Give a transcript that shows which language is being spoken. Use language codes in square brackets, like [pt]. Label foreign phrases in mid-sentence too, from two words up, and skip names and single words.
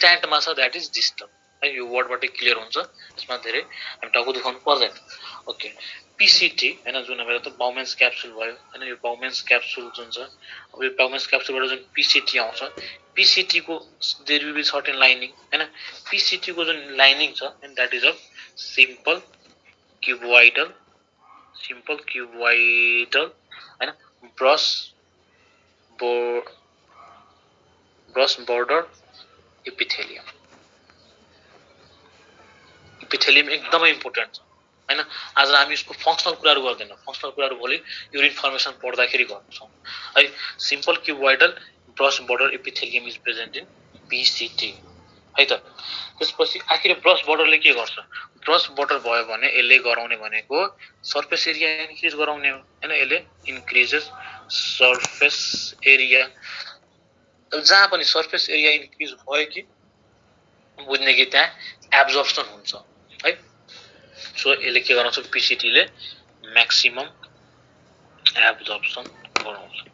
[ne] छ [en] that is distal [ne] है यो वर्डबाट क्लियर हुन्छ यसमा धेरै हामी टाउको दुखाउनु पर्दैन ओके PCT हैन जुन अब त [en] Bowman's capsule [ne] भयो हैन यो [en] Bowman's capsule [ne] जुन छ अब यो [en] Bowman's capsule [ne] बाट जुन PCT आउँछ PCT को [en] there will be certain lining [ne] हैन PCT को जुन लाइनिङ छ [en] and that is a simple cuboidal [ne] हैन [en] brush border epithelium [ne] एकदमै इम्पोर्टेन्ट छ हैन आज हामी यसको फंक्शनल कुराहरु गर्दैन फंक्शनल कुराहरु भोलि [en] urine formation [ne] पढ्दाखेरि गर्छौं है [en] simple cuboidal brush border epithelium is present in PCT [ne] है त त्यसपछि आखिर [en] brush border [ne] ले के गर्छ [en] brush border [ne] भयो भने यसले गराउने भनेको [en] surface area increase [ne] गराउने हो हैन यसले [en] increases surface area [ne] जहाँ पनि [en] surface area increase [ne] भयो कि बुझ्ने कि त्यहाँ एब्जर्प्सन हुन्छ है सो यसले के गराउँछ PCT ले [en] maximum absorption [ne] गराउँछ